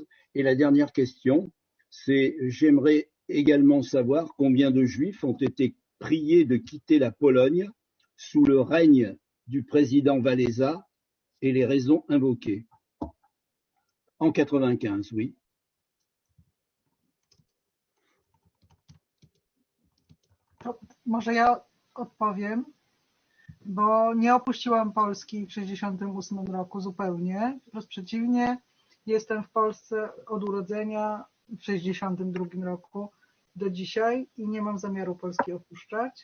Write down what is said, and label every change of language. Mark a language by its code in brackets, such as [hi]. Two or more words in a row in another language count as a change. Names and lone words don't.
[fr] Et la dernière question, c'est j'aimerais également savoir combien de Juifs ont été priés de quitter la Pologne sous le règne du président Wałęsa et les raisons invoquées. En 95, oui. [pl] To może ja odpowiem, bo nie opuściłam Polski w 1968 roku zupełnie. Wprost przeciwnie, jestem w Polsce od urodzenia w 1962 roku do dzisiaj i nie mam zamiaru Polski opuszczać.